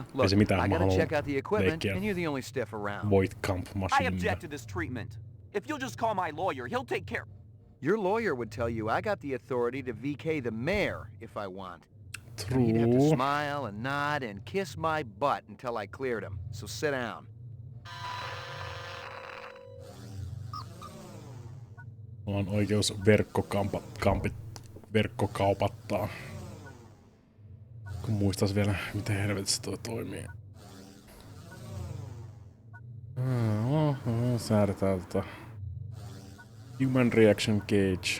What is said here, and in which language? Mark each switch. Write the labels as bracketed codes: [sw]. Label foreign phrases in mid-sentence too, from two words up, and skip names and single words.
[en] Look, I gotta check out the equipment, and you're the only stiff around. I object to this treatment. If you'll just call my lawyer, he'll take care... Your lawyer would tell you I got the authority to VK the mayor if I want. True. He'd have to smile and nod and kiss my butt until I cleared him. So sit down. [fi] Mulla on oikeus verkkokaupattaa. Kun muistais vielä, miten helvetissä toi toimii. Säädetään [en] Human Reaction Gauge.